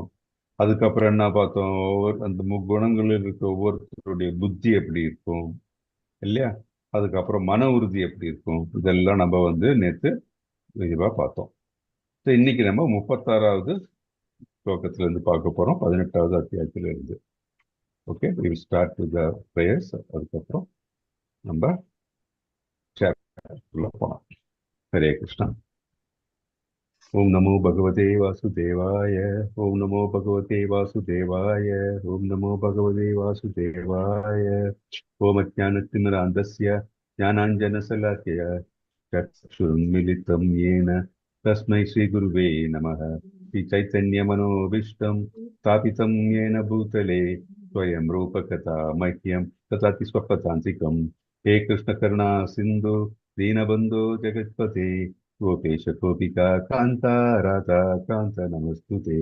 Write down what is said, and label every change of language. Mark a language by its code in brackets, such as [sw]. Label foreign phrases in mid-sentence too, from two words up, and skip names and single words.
[ta] அதுக்கப்புறம் என்ன பார்த்தோம், அந்த முக்குணங்களில் இருக்க ஒவ்வொருத்தருடைய புத்தி எப்படி இருக்கும், இல்லையா? அதுக்கப்புறம் மன உறுதி எப்படி இருக்கும், இதெல்லாம் நம்ம நேற்று விரிவாக பார்த்தோம். So, இன்னைக்கு நம்ம 36வது ஸ்லோகத்துல இருந்து பார்க்க போறோம், 18வது அத்தியாயத்துல இருந்து. ஓகே, [en] we will start with the prayers. [ta] அதுக்கப்புறம் நம்ம சாப்டர்ல போலாம். [sa] हरे कृष्ण। ॐ नमो भगवते वासुदेवाय. ॐ नमो भगवते वासुदेवाय। ॐ नमो भगवते वासुदेवाय. ஓம் நமோ பகவதே வாசுதேவாய. ॐ अज्ञानतिमिरान्धस्य ज्ञानाञ्जनशलाकया चक्षुरुन्मिलितं येन तस्मै श्रीगुरुवे नमः। श्रीचैतन्यमनोभीष्टं स्थापितं येन भूतले स्वयं रूपकथा मह्यं ददाति स्वपदान्तिकं। हे कृष्णकरुणा सिन्धु दीनबन्धो जगत्पते गोपेश गोपिका कान्ता राधा कान्त नमस्तुते।